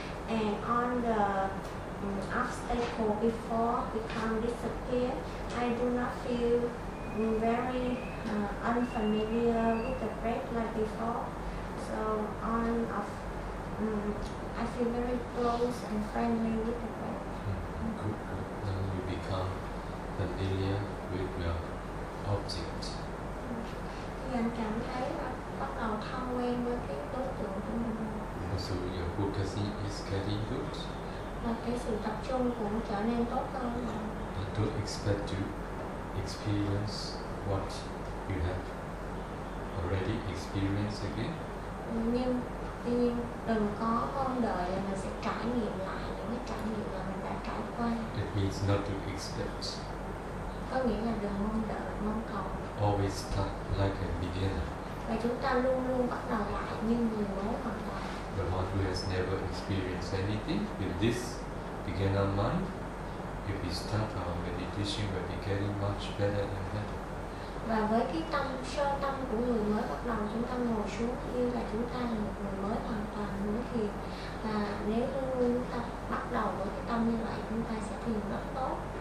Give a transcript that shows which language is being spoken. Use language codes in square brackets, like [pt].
[en] And on the obstacle before become disappear, I do not feel very unfamiliar with the breath like before. So on of I feel very close and friendly with the breath. Then you become familiar with your object. [vi] Thì anh cảm thấy bắt đầu thân quen với cái đối tượng của mình. [en] So your focusing is getting good. [vi] Và cái sự tập trung cũng trở nên tốt hơn. [en] But don't expect to experience what you have already experienced again. [vi] Nhưng tuy nhiên đừng có mong đợi là mình sẽ trải nghiệm lại những cái trải nghiệm mà mình đã trải qua. [en] It means not to expect. [vi] Có nghĩa là đừng mong đợi, mong cầu. [en] Always start like a beginner. [vi] Và chúng ta luôn luôn bắt đầu lại như người mới hoàn toàn. [en] The one who has never experienced anything with this beginner mind, if we start our meditation, we'll be getting much better and better. [vi] Và với cái tâm sơ tâm của người mới bắt đầu, chúng ta ngồi xuống như là chúng ta là một người mới hoàn toàn mới thiền. Và nếu luôn luôn chúng ta bắt đầu với cái tâm như vậy, chúng ta sẽ thiền rất tốt.